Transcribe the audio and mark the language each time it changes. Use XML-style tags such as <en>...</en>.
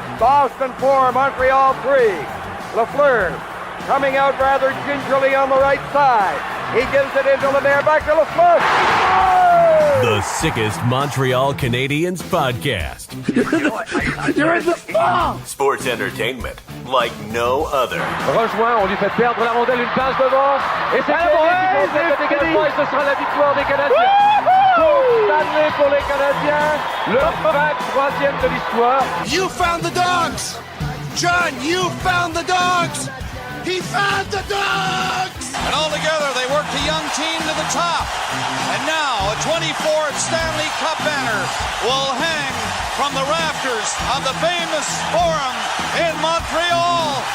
<en>Boston 4, Montreal 3. Lafleur coming out rather gingerly on the right side. He gives it into Lemaire, back to Lafleur. Oh! the sickest Montreal Canadiens podcast. You're in the ball! Sports entertainment like no other.</en> <fr>Rejoint, on lui fait perdre la rondelle, une passe devant. Et c'est le dégagement et ce sera la victoire des Canadiens. Coupe Stanley pour les Canadiens. Le 23e de l'histoire.</fr> <en>You found the dogs! John, you found the dogs! He found the dogs! And all together, they worked a young team to the top. And now, a 24th Stanley Cup banner will hang from the rafters of the famous Forum in Montreal.</en>